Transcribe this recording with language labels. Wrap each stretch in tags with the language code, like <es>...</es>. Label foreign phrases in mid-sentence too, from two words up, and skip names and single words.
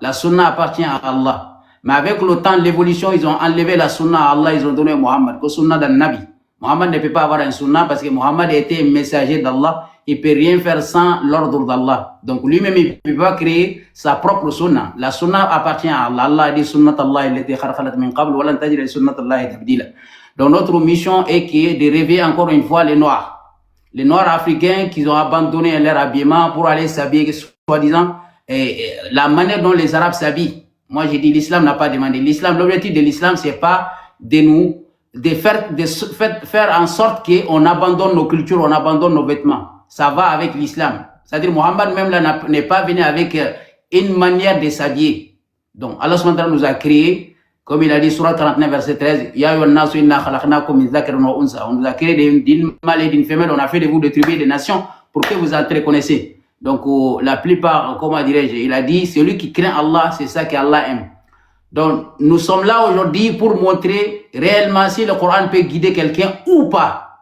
<fr>La sunna appartient à Allah. Mais avec le temps, l'évolution, ils ont enlevé la sunna à Allah, ils ont donné Muhammad, que sunna d'un Nabi. Muhammad ne peut pas avoir un sunna parce que Muhammad était un messager d'Allah. Il ne peut rien faire sans l'ordre d'Allah. Donc lui-même, il ne peut pas créer sa propre sunna. La sunna appartient à Allah. Allah a dit</fr> <ar>سنة الله التي خلقت من قبل ولن تجد لسنة الله تبديلا.</ar> <fr>Donc notre mission est de réveiller encore une fois les Noirs. Les Noirs africains qui ont abandonné leur habillement pour aller s'habiller, soi-disant, la manière dont les Arabes s'habillent. Moi, j'ai dit l'islam n'a pas demandé. L'objectif de l'islam, c'est pas de faire en sorte qu'on abandonne nos cultures, on abandonne nos vêtements. Ça va avec l'islam. C'est-à-dire, Mohammed même là n'est pas venu avec une manière de s'habiller. Donc, Allah SWT nous a créé, comme il a dit, Surah 39, verset 13,</fr> <ar>يا أيها الناس إنا خلقناكم من ذكر وأنثى.</ar> <fr>On nous a créé d'une mâle et d'une femelle, on a fait de vous des tribus et des nations pour que vous entreconnaissiez. Donc, la plupart, comment dirais-je, il a dit, celui qui craint Allah, c'est ça qu'Allah aime. Donc, nous sommes là aujourd'hui pour montrer réellement si le Coran peut guider quelqu'un ou pas.</fr>